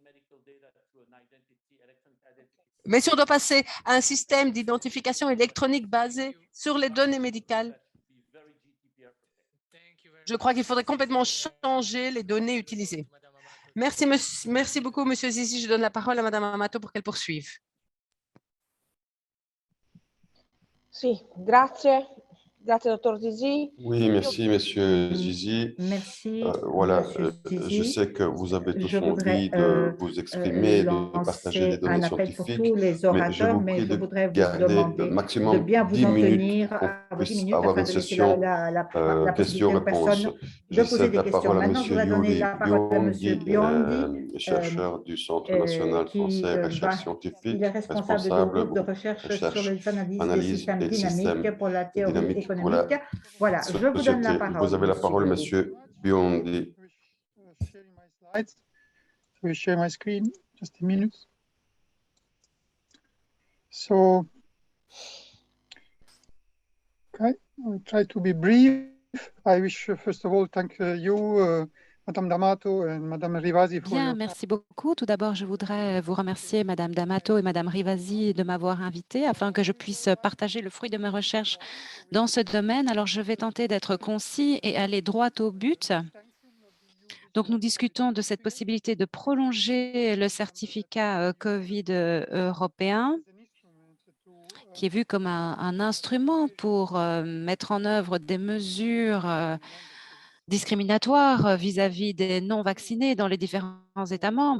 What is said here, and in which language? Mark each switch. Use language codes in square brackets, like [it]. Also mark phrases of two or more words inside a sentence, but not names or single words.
[fr] Mais si on doit passer à un système d'identification électronique basé sur les données médicales, je crois qu'il faudrait complètement changer les données utilisées. Merci beaucoup, Monsieur Zizi. Je donne la parole à Madame Amato pour qu'elle poursuive. [it] Sì, grazie. Grazie, dottor Zizi. [fr] Oui, merci, Monsieur Zizi. Merci, Voilà, Monsieur je Zizi. sais que vous avez tous Je voudrais envie de vous exprimer, de partager des lancer données un appel pour scientifiques, tous les mais je orateurs, vous mais prie je de voudrais vous garder le demander de maximum bien vous 10 en minutes tenir pour qu'on à vos 10 puisse minutes avoir afin une de laisser session la possibilité aux questions-réponses. personnes de Je poser cède des la questions. parole à Maintenant, je Monsieur voudrais donner la parole à Monsieur Biondi, chercheur du Centre national qui français recherche il scientifique, est responsable du responsable groupe de recherche sur les analyses des analyse systèmes et dynamiques systèmes pour la théorie dynamiques pour la économique. Voilà, je vous donne la société. parole. Vous avez la parole, Biondi. Monsieur Biondi. [en] Sharing my slides. So we share my screen. Just a minute. So, okay, I'll try to be brief. I wish, first of all, thank you, Madame D'Amato and Madame Rivasi for [fr] Bien, [en] your [fr] merci beaucoup. Tout d'abord, je voudrais vous remercier, Madame D'Amato et Madame Rivasi, de m'avoir invité afin que je puisse partager le fruit de mes recherches dans ce domaine. Alors, je vais tenter d'être concis et aller droit au but. Donc, nous discutons de cette possibilité de prolonger le certificat COVID européen, qui est vu comme un instrument pour mettre en œuvre des mesures discriminatoires vis-à-vis des non-vaccinés dans les différents États membres.